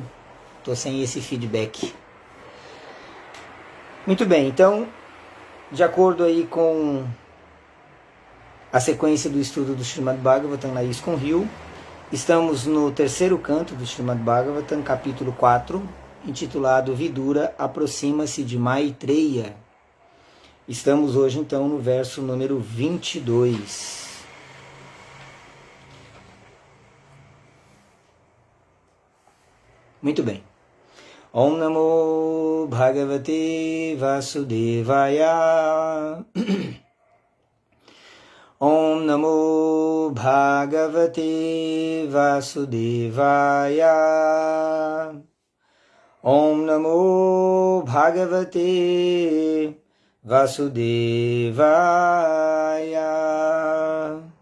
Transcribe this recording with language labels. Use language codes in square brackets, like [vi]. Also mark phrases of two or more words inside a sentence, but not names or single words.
[pt] Estou sem esse feedback. Muito bem, então, de acordo aí com a sequência do estudo do Srimad Bhagavatam na ISKCON Rio, estamos no terceiro canto do Srimad Bhagavatam, capítulo 4, intitulado Vidura aproxima-se de Maitreya. Estamos hoje então no verso número 22. Muito bem. [sa] Om Namo Bhagavate Vasudevaya. Om Namo Bhagavate Vasudevaya. Om Namo Bhagavate Vasudevaya.